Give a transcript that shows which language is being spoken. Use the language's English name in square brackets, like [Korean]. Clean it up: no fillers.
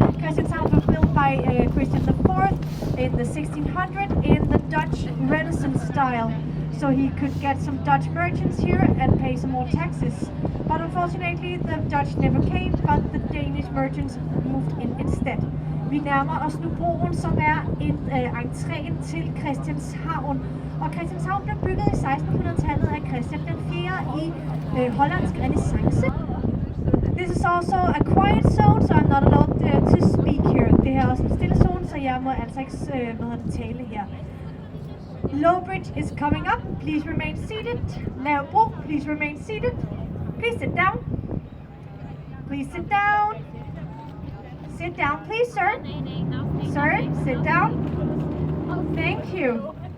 [English] Christianshavn was built by Christian IV in the 1600s in the Dutch Renaissance style. So he could get some Dutch merchants here and pay some more taxes. But unfortunately, the Dutch never came, but the Danish merchants moved in instead. [Danish] Vi nærmer os nu broen, som er entréen til Christianshavn. Og Christianshavn blev bygget i 1600-tallet af Christian den 4. i hollandsk renæssance. [English] This is also a quiet zone, so I'm not allowed to speak here. [Danish] Det her er også en stille zone, så jeg må altså ikke tale her. [English] Low bridge is coming up. Please remain seated. [Danish] Lav bro, [English] please remain seated. Please sit down. Please sit down. Sit down, please, sir. Sir, sit down. Thank you.